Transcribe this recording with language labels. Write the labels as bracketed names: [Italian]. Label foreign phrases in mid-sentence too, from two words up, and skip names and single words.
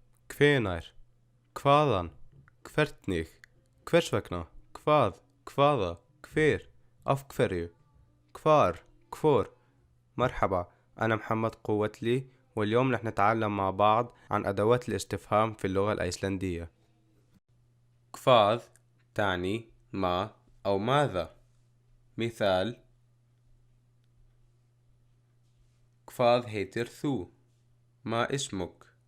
[Icelandic] Hvenær, hvaðan, hvernig, hvers vegna, hvað, hvaða, hver, af hverju, hvar، hvor. [Arabic] مرحبا، أنا محمد قوتلي، واليوم رح نتعلم مع بعض عن أدوات الاستفهام في اللغة الأيسلندية. كفاذ تعني ما أو ماذا. مثال: [Icelandic] Hvað heitir þú, [Arabic] ما اسمك.